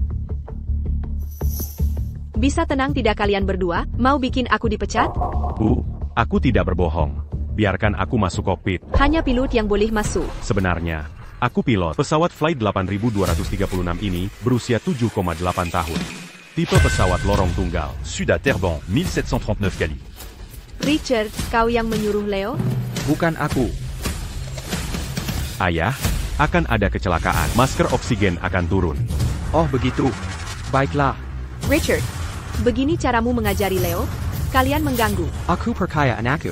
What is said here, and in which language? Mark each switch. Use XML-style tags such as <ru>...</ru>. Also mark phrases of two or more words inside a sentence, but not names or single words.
<id>Bisa tenang tidak kalian berdua? Mau bikin aku dipecat? Bu, aku tidak berbohong. Biarkan aku masuk kokpit. Hanya pilot yang boleh masuk. Sebenarnya, aku pilot. Pesawat Flight 8236 ini berusia 7,8 tahun. Tipe pesawat lorong tunggal. Sud à Terrebonne, 1739 Cali. Richard, kau yang menyuruh Leo? Bukan aku. Ayah, akan ada kecelakaan. Masker oksigen akan turun. Oh begitu. Baiklah. Richard, begini caramu mengajari Leo? Kalian mengganggu. Aku percaya anakku.</id>